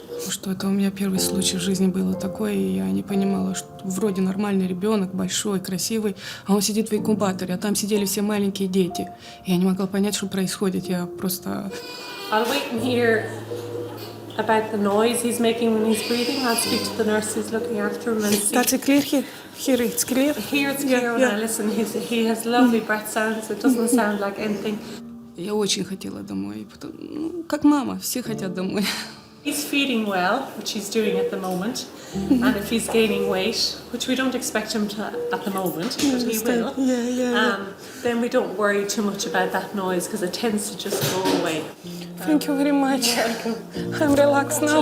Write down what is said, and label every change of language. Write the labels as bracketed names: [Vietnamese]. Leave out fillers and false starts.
[Russian] Что это у меня первый случай в жизни было такое, и я не понимала, что вроде нормальный ребенок, большой, красивый, а он сидит в инкубаторе, а там сидели все маленькие дети. Я не могла понять, что происходит, я просто... [English] I'll wait and hear about the noise he's making when he's breathing. I'll speak to the nurse who's looking after him and see. That's clear here? Here it's clear? Here it's clear when I listen. He has lovely breath sounds. It doesn't sound like anything. [Russian] Я очень хотела домой, как мама, все хотят домой. [English] He's feeding well, which he's doing at the moment, and if he's gaining weight, which we don't expect him to at the moment, but he will, then we don't worry too much about that noise because it tends to just go away. Thank you very much. I'm relaxed now.